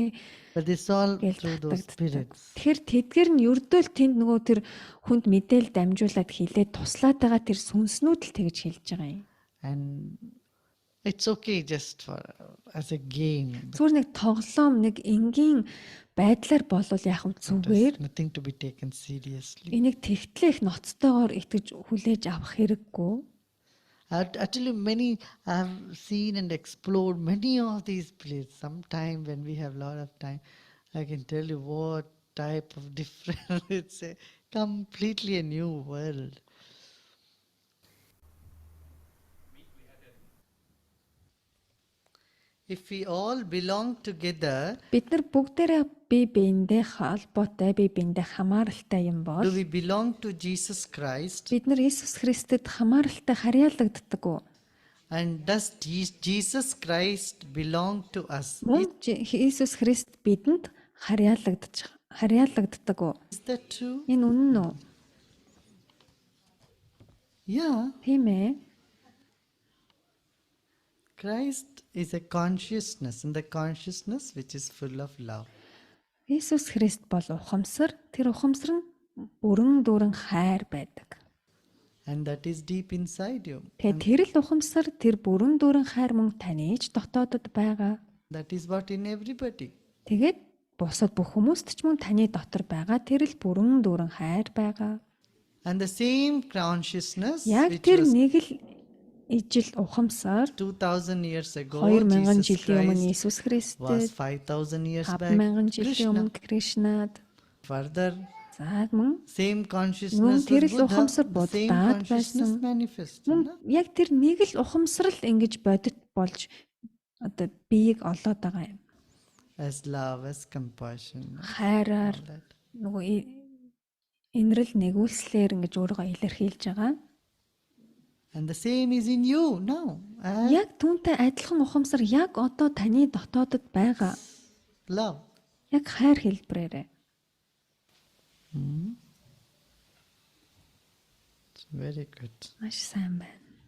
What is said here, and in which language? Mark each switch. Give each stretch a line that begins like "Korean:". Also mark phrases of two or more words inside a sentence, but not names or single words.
English: But it's all
Mongolian: Гэл
English: through those
Mongolian: татагддаг.
English: spirits.
Mongolian: Тэгэхээр тэдгээр нь ердөөл тэнд нөгөө тэр хүнд мэдээл дамжуулаад хилээд туслаад байгаа тэр сүнснүүд л тэгж хэлж байгаа юм.
English: And it's okay just for as a game.
Mongolian: Зүгээр нэг тоглоом нэг энгийн байдлаар болвол яг нь зүгээр.
English: There's nothing to be taken seriously.
Mongolian: Энийг тэгтлэх ноцтойгоор итгэж хүлээж авах хэрэггүй.
English: Actually, many I've seen and explored many of these places. Sometime when we have a lot of time, I can tell you what type of different. It's a completely a new world. If we all belong together,
Mongolian: Бид нар бүгдээрээ бие биендээ холбоотой, бие биендээ хамааралтай юм бол
English: do we belong to Jesus Christ?
Mongolian: бид нар Иесус Христэд хамааралтай харьяалагддаг уу?
English: And does Jesus Christ belong to us?
Mongolian: Мөн Иесус Христ бидэнд харьяалагддаг уу?
English: Is that true?
Mongolian: Энэ үнэн үү?
English: Yeah,
Mongolian: Тийм ээ.
English: Christ is a consciousness, and the consciousness which is full of love.
Mongolian: Иесус Христ бол ухамсар. Тэр ухамсар нь бүрэн дүүрэн хайр байдаг.
English: And that is deep inside you.
Mongolian: Тэгээ тэр л ухамсар, тэр бүрэн дүүрэн хайр мөн таны ч дотоодод байгаа.
English: That is what in everybody.
Mongolian: Тэгээд бусад бүх хүмүүст ч мөн таны дотор байгаа тэр л бүрэн дүүрэн хайр байгаа.
English: And the same consciousness
Mongolian: Яг
English: which
Mongolian: тэр
English: was
Mongolian: нэг л ижил ухамсар
English: 2000 years ago,
Mongolian: 2000
English: Jesus
Mongolian: жилийн өмнө
English: Christ
Mongolian: Иесус
English: was
Mongolian: Христэд
English: 5000 years back.
Mongolian: 5000 жилийн
English: Krishna.
Mongolian: өмнө Кришнад
English: Further,
Mongolian: за мөн
English: same
Mongolian: Мөн
English: consciousness
Mongolian: тэр
English: was
Mongolian: л ухамсар
English: Buddha. The same
Mongolian: Буддад
English: consciousness
Mongolian: байсан.
English: manifested.
Mongolian: мөн
English: No?
Mongolian: яг тэр нэг л ухамсар л ингэж бодит болж одоо биеийг олоод байгаа юм.
English: As love, as compassion.
Mongolian: Хайраар
English: all that.
Mongolian: нөгөө инрэл нэгүүлслэр ингэж өөрийгөө илэрхийлж байгаа.
English: And the same is in you now. As
Mongolian: Яг түүнтэй адилхан ухамсар яг одоо таны дотоодод байгаа.
English: love.
Mongolian: Яг хайр хэлбэрээрээ.
English: It's very good.
Mongolian: Маш сайн байна.